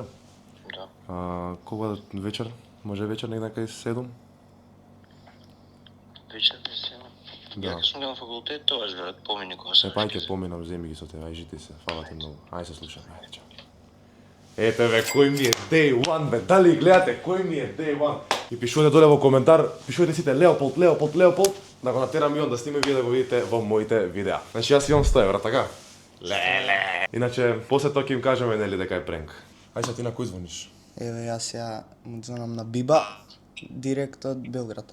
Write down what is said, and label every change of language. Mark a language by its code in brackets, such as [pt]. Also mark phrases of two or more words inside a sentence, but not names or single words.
[mk] Да. Кога вечер? Може вечер негде кај 7? Вечер без сега. Да. Ја сум на факултет, тоа брат, помини кога се. Па ќе поминам, земи ги со тебе, ај жити се, фала ти многу. Ај се слушаме, ајде чао. Ете бе, кој ми е [en] day one, [mk] бе, дали гледате, кој ми е [en] day one? [mk] И пишувате доле во коментар, пишувате сите Леополд, да го натерам и он да сниме вие да го видите во моите видеа. Значи јас имам 100 евра, така? Леле! Иначе, после тоа ќе им кажеме, нели, дека е пренк. Ај са ти на кој звониш? Еве јас ја му звонам на Биба, директ од Белград.